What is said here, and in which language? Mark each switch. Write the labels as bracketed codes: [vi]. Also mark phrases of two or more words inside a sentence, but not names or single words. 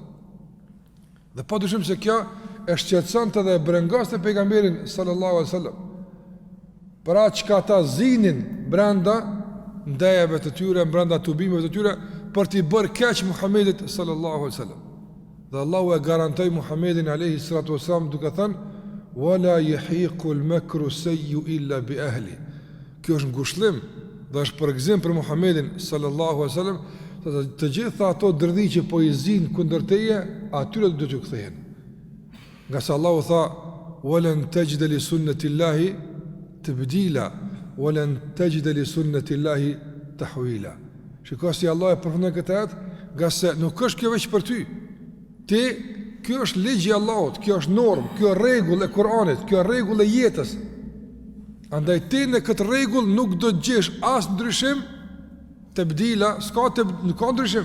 [sq] Dhe padyshim se kjo e shqetësonte dhe e brengaste pejgamberin [ar] صلى الله عليه وسلم. [sq] Për atë që ata zinin brenda ndajave të tyre, brenda tubimeve të tyre, për t'i bërë keq Muhammedit [ar] صلى الله عليه وسلم. [sq] Dhe Allahu e garantoi Muhammedin [ar] عليه الصلاة والسلام [sq] duke thënë: [ar] ولا يحيق المكر السيئ إلا بأهله. [sq] Kjo është ngushëllim dhe është përgëzim për Muhammedin [ar] صلى الله عليه وسلم, [sq] të gjitha ato dërdhi që po i zinë kundër teje, atyre do t'ju kthehen. Nga se Allahu tha, [ar] ولن تجد لسنة الله تبديلا ولن تجد لسنة الله تحويلا. [sq] Shikoj si Allah e përfundon këtë ajet, nga se nuk është kjo veç për ty. Ti, kjo është ligji i Allahut, kjo është normë, kjo është rregull e Kuranit, kjo është rregull e jetës. Andaj ti në këtë rregull nuk do të gjesh as ndryshim, tabdila, nuk ka ndryshim.